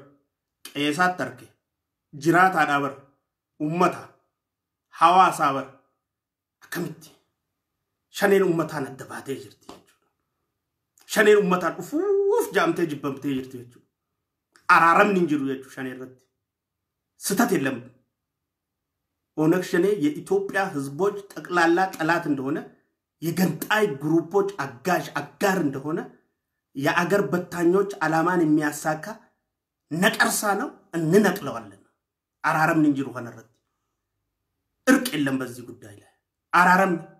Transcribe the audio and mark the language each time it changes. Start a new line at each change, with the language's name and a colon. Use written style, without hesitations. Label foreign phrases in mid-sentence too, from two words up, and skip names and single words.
Oromo: Qeesaatti harkee. Jiraataadhaa bara. Ummata. Hawaasaa bara. Akkamitti shaneen ummataan adda baatee jirti jechuudha. Shaneen ummataan dhufuuf jaamtee jibbamtee jirti jechuudha. Araaramni hin jiru jechuudha shanee irratti.
Amharic: ስህተት የለም። ኦነግ ሸኔ የኢትዮጵያ ህዝቦች ጠቅላላ ጠላት እንደሆነ የገንጣይ ግሩፖች አጋር እንደሆነ የአገር በታኞች አላማን የሚያሳካ ነቀርሳ ነው። እንነቅለዋለን።
Oromo: araaram hin jiru
Amharic: ሆነረት እርቅ የለም በዚህ ጉዳይ ላይ አራረም